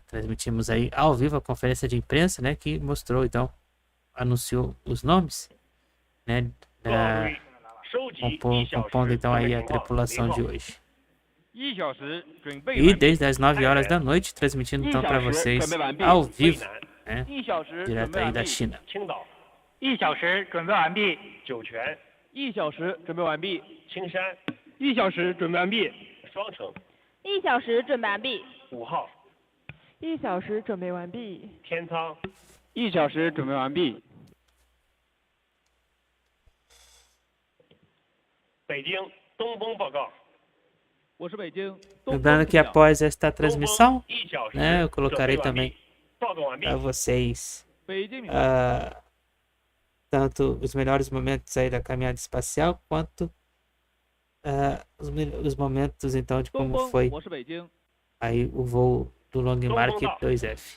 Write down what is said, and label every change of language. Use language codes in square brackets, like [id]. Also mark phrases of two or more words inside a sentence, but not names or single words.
[pt] Transmitimos aí ao vivo a conferência de imprensa, né? Que mostrou, então, anunciou os nomes, né? Compondo então aí a tripulação de hoje. E desde as 9 horas da noite, transmitindo então para vocês ao vivo, né? Direto aí da China. [zh] 1 小时准备完毕。酒泉。1小时准备完毕。青山。1小时准备完毕。双城。 1小时准备完毕。 5号。 1小时准备完毕。天仓。 1小时准备完毕。北京东风报告。 [pt] Lembrando que após esta transmissão, né, eu colocarei também para vocês tanto os melhores momentos aí da caminhada espacial, quanto os momentos então de como foi aí o voo do Longmark 2F.